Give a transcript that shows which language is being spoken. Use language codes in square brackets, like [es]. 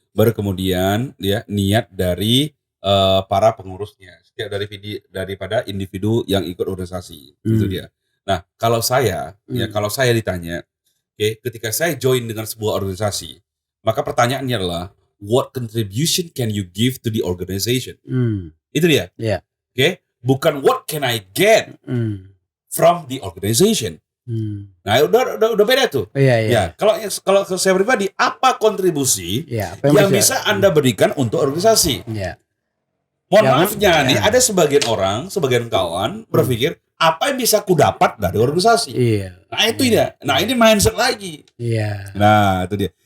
[id] Baru kemudian dia niat dari para pengurusnya, daripada individu yang ikut organisasi, itu dia. Nah, kalau saya ditanya, ketika saya join dengan sebuah organisasi, maka pertanyaannya adalah [en] what contribution can you give to the organization? [id] Itu dia. Bukan [en] what can I get from the organization. [id] Nah, udah beda tuh. Ya, kalau saya pribadi, apa kontribusi yang bisa Anda berikan untuk organisasi? Mohon maafnya nih, ada sebagian kawan berpikir apa yang bisa ku dapat dari organisasi. Nah, itu dia. Nah, ini mindset lagi. Nah, itu dia.